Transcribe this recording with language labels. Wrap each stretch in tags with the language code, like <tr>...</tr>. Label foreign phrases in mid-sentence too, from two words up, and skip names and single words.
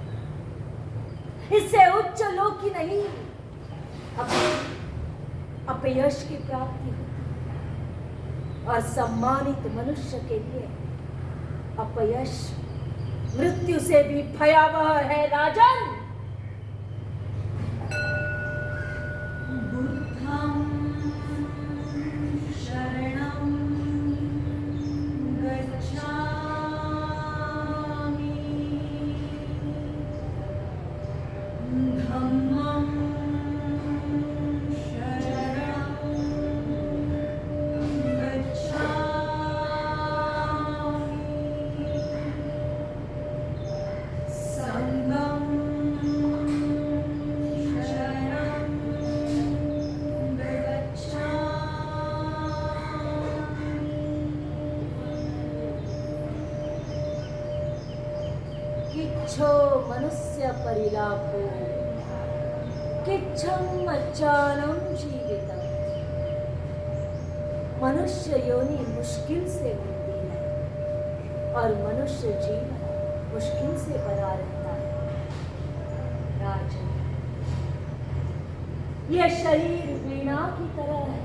<hi>इससे उच्च लोक की नहीं, अपयश की प्राप्ति होती, और सम्मानित मनुष्य के लिए अपयश मृत्यु से भी भयावह है। राजन,</hi> <pi>बुद्धं शरणं गच्छामि, धम्मं शरणं गच्छामि, संघं शरणं किच्छो मनुष्य परिलाभो, किच्छं अज्ञानं जीवितम्।</pi> <hi>मनुष्य योनि मुश्किल से मिलती है, और मनुष्य जीवन मुश्किल से बना रहता है। राजन, यह शरीर वीणा की तरह है।</hi>